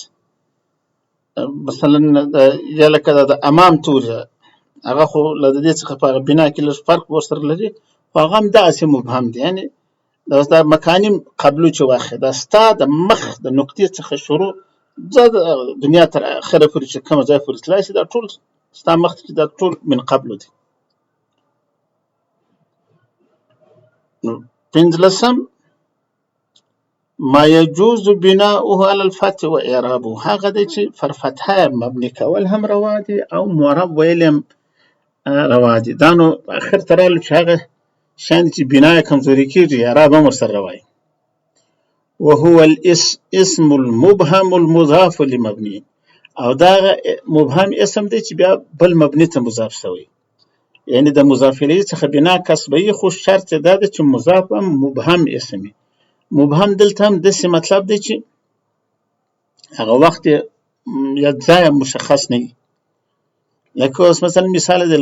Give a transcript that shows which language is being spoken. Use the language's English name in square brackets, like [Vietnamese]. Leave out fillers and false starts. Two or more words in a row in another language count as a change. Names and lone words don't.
[Pashto] مثلا یا لکه د امام توري هغه خو له دې څخه په بنا کې لږ فرق ورسره لري، خو هغه هم داسې مبهم دی، یعنې دا مکاني قبلو چې واخې دا ستا د مخ د نقطې څخه شروع د دنیا تر اخره پورې چې کومه ځای پورې تللی شي دا ټول ستا مخ کې دا ټول من قبلو دی. پنځلسم [Arabic] ما يجوز بناؤه على الفتح و اعرابه، [Pashto] هغه دی چې پر فتحه مبني کول هم روا دي او معرب ویل هم روا دي. دا نو اخر ته راغلو چې هغه شیان چې بنا یې کمزوري کېږي اعراب هم ورسره روا وي. [Arabic] وهو الاسم المبهم المضاف لمبني، [Pashto] او دا مبهم اسم دی چې بیا بل مبني ته مضاف شوی، یعنې د مضاف الیه څخه بنا کسبوي، خو شرط دا دی چې مضاف هم مبهم اسم وي. مبهم دلته هم داسې مطلب دی چې هغه وخت یا ځای مشخص نه وي، لکه اوس مثلا مثال دی